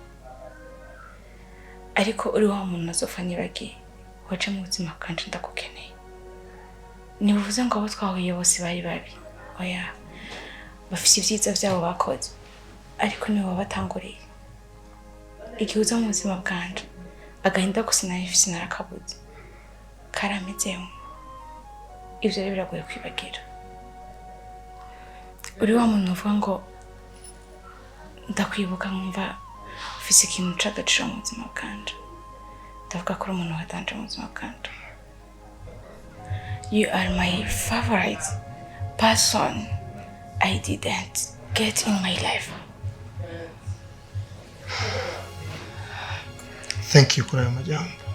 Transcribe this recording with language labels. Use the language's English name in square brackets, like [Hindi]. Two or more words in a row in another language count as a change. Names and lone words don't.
[Rundi] ariko uri wa muntu nazofa nibagi waje mu buzima kandi ndakukeneye nibuvuze ngo abo twahuye bose bari babi oya bafise ivyiza vyabo bakoze ariko niwe wabatanguriye igihuza mu buzima bwanje agahinda gusinayifise narakabuze karamezemo ivyo rero biragoye kwibagira uri wa muntu uvuga ngo ndakwibuka nkumva ufise ikintu c'agaciro mu buzima bwanje ndavuga ko uri umuntu watanje mu buzima bwanje [English] you are my favorite person I didn't get in my life. Thank you [Rundi] kuri ayo majambo.